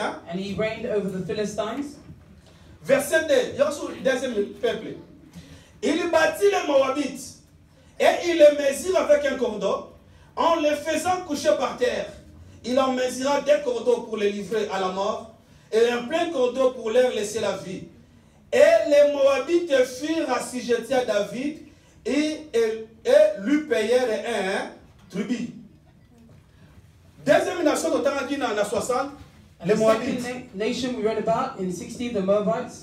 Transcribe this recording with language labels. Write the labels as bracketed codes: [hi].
[en] And he reigned over the Philistines. [fr] Verset 2, deuxième peuple. Il bâtit les Moabites et il les mesure avec un cordon en les faisant coucher par terre. Il en mesura 2 cordeaux pour les livrer à la mort et un plein cordeau pour leur laisser la vie. Et les Moabites firent assujettir à David et lui payèrent un tribut. Deuxième nation de Tanakina en 60. [en] The second nation we read about in 60, the Moabites.